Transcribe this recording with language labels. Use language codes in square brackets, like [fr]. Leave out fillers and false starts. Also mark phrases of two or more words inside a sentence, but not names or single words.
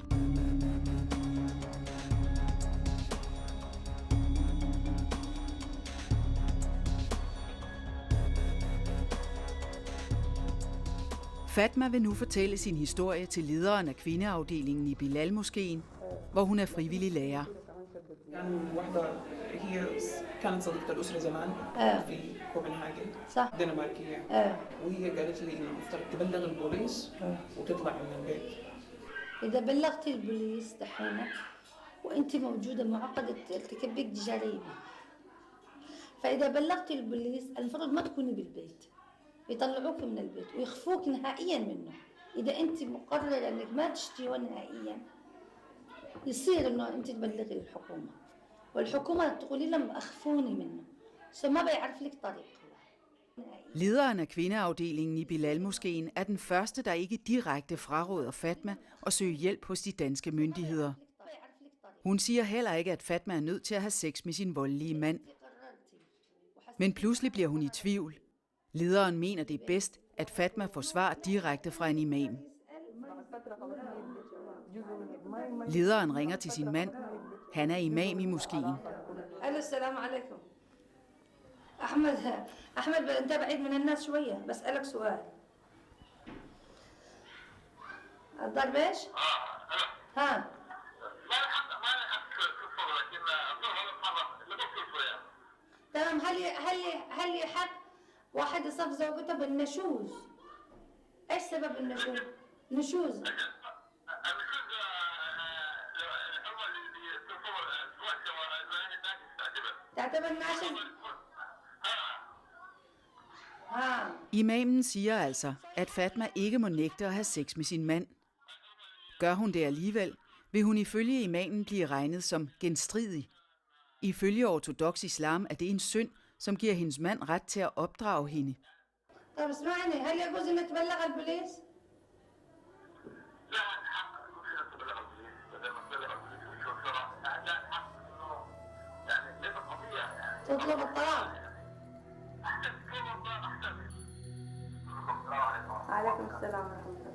[da] Fatma vil nu fortælle sin historie til lederen af kvindeafdelingen i Bilal-moskeen, hvor hun er frivillig lærer. [ar] هي كانت صديقة الأسرة زمان في كوبنهاجن دنماركية وهي قالت لي إنه المفترض تبلغ البوليس وتطلع من البيت. إذا بلغتي البوليس دحين وأنت موجودة معقدة ارتكاب جريمة، فإذا بلغتي البوليس المفروض ما تكوني بالبيت، يطلعوك من البيت ويخفوك نهائيا منه. إذا أنت مقررة إنك ما تشتيه نهائيا يصير إنه أنت تبلغي الحكومة، والحكومة تقولي لهم أخفوني منه، فما بيعرف لك طريق. [da] Lederen af kvindeafdelingen i Bilal-moskeen er den første, der ikke direkte fraråder Fatma at søge hjælp hos de danske myndigheder. Hun siger heller ikke, at Fatma er nødt til at have sex med sin voldelige mand. Men pludselig bliver hun i tvivl. Lederen mener, det er bedst, at Fatma får svar direkte fra en imam. Lederen ringer til sin mand. Han er imam i moskeen. [ar] السلام عليكم. أحمد أنت بعيد من الناس شوية بسألك سؤال. الضرب إيش؟ ها. تمام. هل يحق واحد يصف زوجته بالنشوز؟ إيش سبب النشوز؟ نشوز. تعتبر ناشز؟ [da] Imamen siger altså, at Fatma ikke må nægte at have sex med sin mand. Gør hun det alligevel, vil hun ifølge imamen blive regnet som genstridig. Ifølge ortodoks islam er det en synd, som giver hendes mand ret til at opdrage hende. [ar] طب اسمعني، هل يجوز إنك تبلغ البوليس؟ تطلب الطلاق. عليكم السلام ورحمة الله.